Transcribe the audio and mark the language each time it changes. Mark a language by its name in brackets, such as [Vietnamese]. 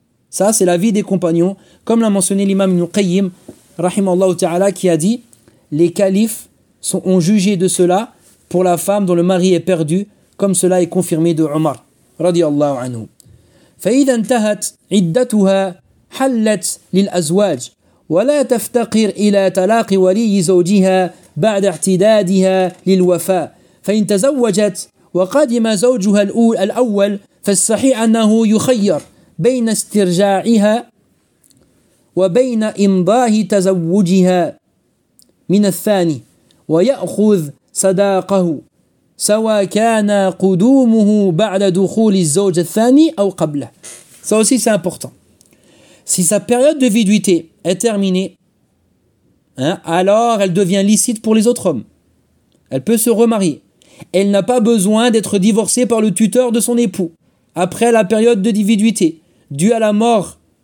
[French] Ça, c'est l'avis des compagnons, comme l'a mentionné l'imam Ibn Qayyim, rahimallahu ta'ala, qui a dit « Les califes ont jugé de cela pour la femme dont le mari est perdu, comme cela est confirmé de Omar, radiyallahu anhu. » [Arabic] فَإِذَا انْتَهَتْ عِدَّتُهَا حَلَّتْ لِلْأَزْوَاجِ ولا تفتقر إلى تلاقي ولي زوجها بعد اعتدادها للوفاء. فإن تزوجت وقدم زوجها الأول فالصحيح أنه يخير بين استرجاعها وبين إمضاء تزوجها من الثاني، ويأخذ صداقه سواء كان قدومه بعد دخول الزوج الثاني أو قبله. [French] Ça aussi c'est important. Si sa période de viduité est terminée, hein, alors elle devient licite pour les autres hommes. Elle peut se remarier. Elle n'a pas besoin d'être divorcée par le tuteur de son époux après la période de viduité due à la mort.